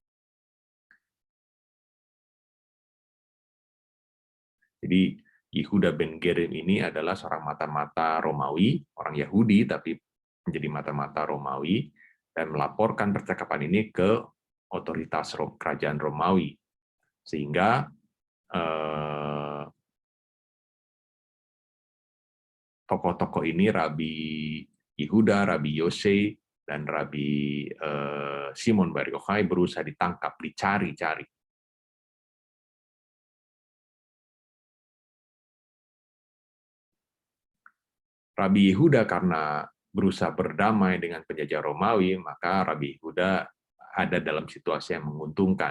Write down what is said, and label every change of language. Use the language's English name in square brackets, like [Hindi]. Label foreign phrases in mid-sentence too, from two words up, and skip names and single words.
[Indonesian] Jadi Yehuda ben Gerim ini adalah seorang mata-mata Romawi, orang Yahudi tapi menjadi mata-mata Romawi, dan melaporkan percakapan ini ke otoritas kerajaan Romawi, sehingga tokoh-tokoh ini, Rabbi Yehuda, Rabbi Yoshe, dan Rabbi Shimon Bar Yochai berusaha ditangkap, dicari-cari. Rabbi Yehuda karena berusaha berdamai dengan penjajah Romawi, maka Rabbi Yehuda ada dalam situasi yang menguntungkan.